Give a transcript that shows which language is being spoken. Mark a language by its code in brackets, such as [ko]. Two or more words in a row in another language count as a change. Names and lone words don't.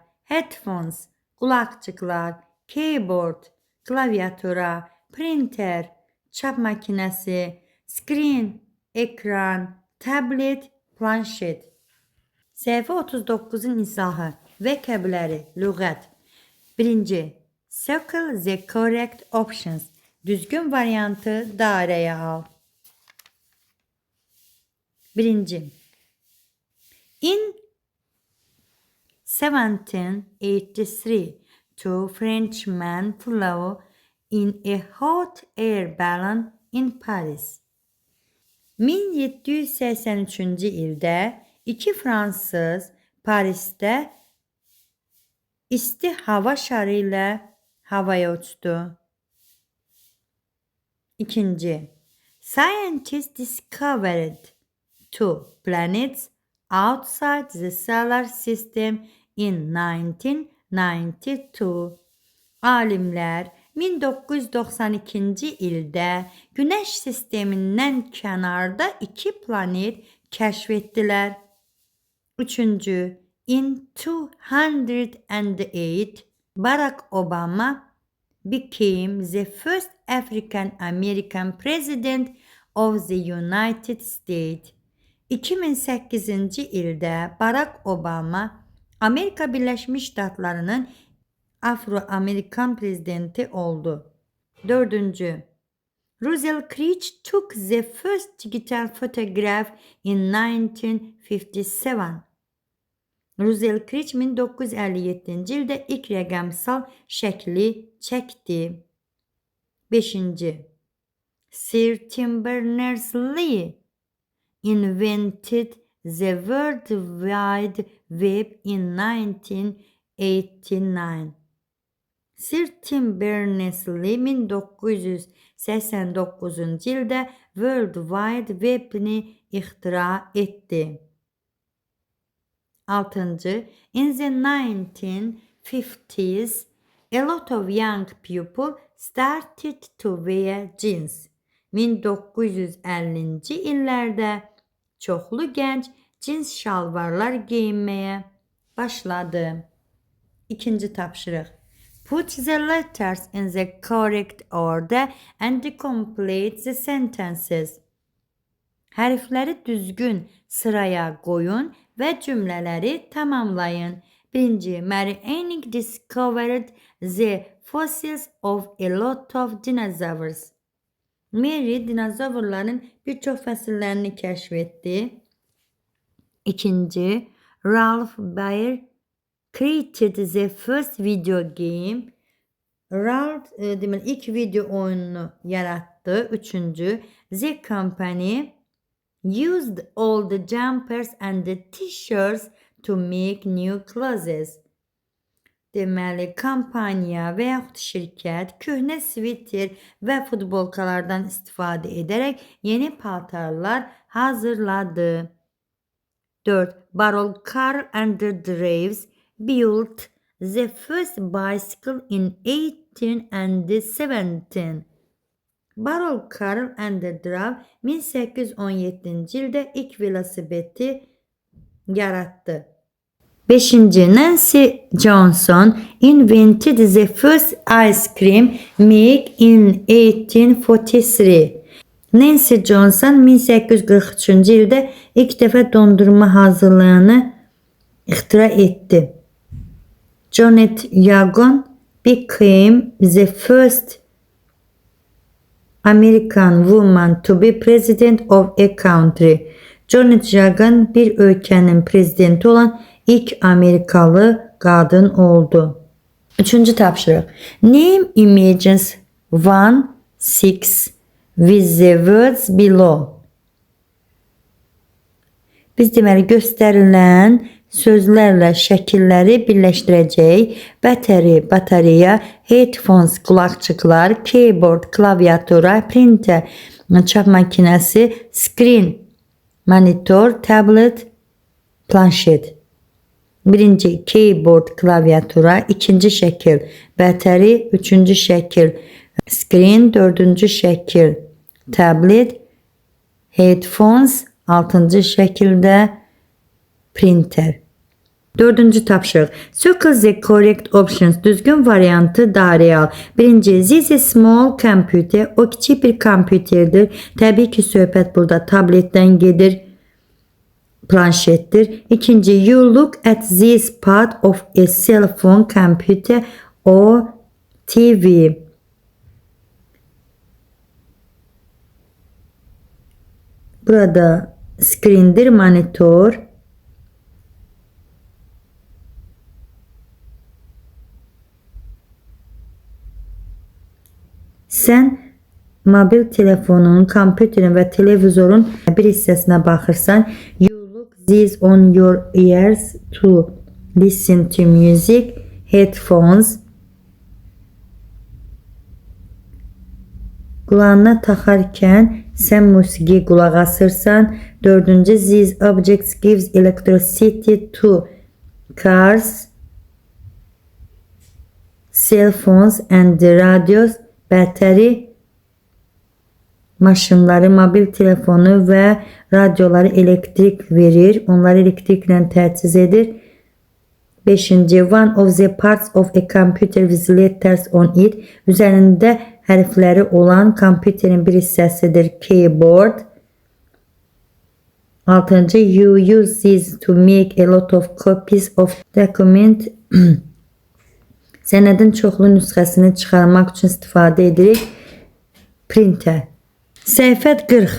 [az] Headphones, qulaqçıqlar. Keyboard, klaviatura. Printer, çap makinəsi. Screen, ekran. Tablet, planşet. Səhifə 39-un izahı və kəbləri, lüğət. Birinci, [en] circle the correct options. [az] Düzgün variantı dairəyə al. Birinci, [en] in 1783, two Frenchmen flew in a hot air balloon in Paris. [az] 1783-cü ildə iki fransız Parisdə isti hava şarı ilə havaya uçdu. İkinci, [en] scientists discovered two planets outside the solar system in 1992. [az] Alimlər 1992-ci ildə Günəş sistemindən kənarda iki planet kəşf etdilər. Üçüncü, [en] in 208, Barack Obama became the first African American president of the United States. [az] 2008-ci ildə Barack Obama Amerika Birləşmiş Ştatlarının Afro-Amerikan prezidenti oldu. Dördüncü, [en] Russell Creech took the first digital photograph in 1957. [az] Russell Creech 1957-ci ildə ilk rəqəmsal şəkli çəkdi. Beşinci, [en] Sir Tim Berners-Lee invented the World Wide Web in 1989. [az] Sir Tim Berners-Lee 1989-cu ildə World Wide Web-ni ixtira etdi. Altıncı, [en] in the 1950s, a lot of young people started to wear jeans. [az] 1950-ci illərdə çoxlu gənc cins şalvarlar geyinməyə başladı. İkinci tapşırıq. [en] Put the letters in the correct order and complete the sentences. [az] Hərfləri düzgün sıraya qoyun və cümlələri tamamlayın. [en] Birinci, Mary Anning discovered the fossils of a lot of dinosaurs. [az] Mary dinozavurların birçok fəsillərini kəşf etdi. İkinci, [en] Ralph Baer created the first video game. [az] Ralph deməli ilk video oyununu yarattı. Üçüncü, [en] the company used all the jumpers and the t-shirts to make new clothes. [az] Deməli, kampaniya və yaxud şirkət köhnə sviter və futbolkalardan istifadə edərək yeni paltarlar hazırladı. 4. [en] Baron Karl Andrews built the first bicycle in 1817. [az] Baron Karl Andrews 1817-ci ildə ilk velosipedi yarattı. 5. [en] Nancy Johnson invented the first ice cream make in 1843. [az] Nancy Johnson 1843-cü ildə ilk dəfə dondurma hazırlayanı ixtira etdi. [en] Janet Jackson became the first American woman to be president of a country. [az] Janet Jackson bir ölkənin prezidenti olan ilk Amerikalı qadın oldu. 3-cü tapşırıq. [en] Name images 1-6 with the words below. [az] Biz deməli göstərilən sözlərlə şəkilləri birləşdirəcəyik. Batareya, headphones, qulaqçıqlar, keyboard, klaviatura, printer, çap makinəsi, screen, monitor, tablet, planşet. Birinci keyboard, klaviatura, ikinci şəkil bateri, üçüncü şəkil screen, dördüncü şəkil tablet, headphones, altıncı şəkildə printer. Dördüncü tapşırıq. [en] Circle the correct options. [az] Düzgün variantı dairəyə al. Birinci, [en] this is small computer. [az] O kiçik bir kompüterdir. Təbii ki, söhbət burada tabletdən gedir. Planşettir. İkinci, [en] you look at this part of a cell phone, computer or TV. [az] Burada screen'dir, monitor. Sən mobil telefonun, kompüterin və televizorun bir hissəsinə baxırsan. [en] These on your ears to listen to music, headphones. [az] Qulağına taxarkən sən musiqi qulaq asırsan. Dördüncü, [en] these objects gives electricity to cars, cell phones and radios. [az] Battery maşınları, mobil telefonu və radioları elektrik verir. Onları elektriklə təchiz edir. 5. [en] One of the parts of a computer with letters on it. [az] Üzərində hərfləri olan kompüterin bir hissəsidir. Keyboard. 6. [en] You use this to make a lot of copies of document. [az] Sənədin çoxlu nüsxəsini çıxarmaq üçün istifadə edirik. Printer. Səhifə 40.